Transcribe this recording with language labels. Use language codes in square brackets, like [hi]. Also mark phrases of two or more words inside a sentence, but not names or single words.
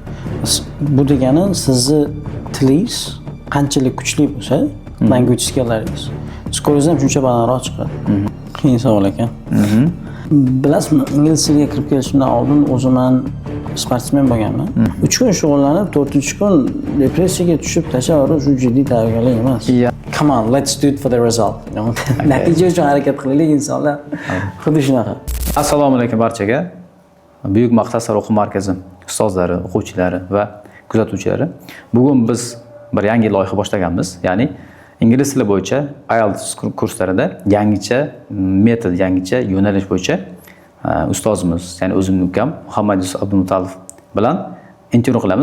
[uz] Bu degani sizni tilingiz qanchalik kuchli bo'lsa, [en] language skilllaringiz [uz] skoringiz ham shuncha balandroq chiqadi. Qiyin savol ekan. Bilasizmi, ingliz tiliga kirib kelishimdan oldin o'zim ham sportsmen bo'lganman. 3 kun shug'ullanib, 4-kun depressiyaga tushib tashavvur, shu jiddiy tayyorgarlik emas. [en] Come on, let's do it for the result. [uz] Natija uchun harakat qilaylik insonlar. Xuddi shunaqa. Assalomu alaykum barchaga. Buyuk maqsadlar o'quv markazi ustozlari, o'quvchilari va kuzatuvchilari. Bugun biz bir yangi loyiha boshlaganmiz. Ya'ni ingliz tili bo'yicha IELTS kurslarida yangicha metod, yangicha yo'nalish bo'yicha ustozimiz, ya'ni o'zimning ukam Muhammad Yusuf Abdumutalov bilan intervyu qilamiz.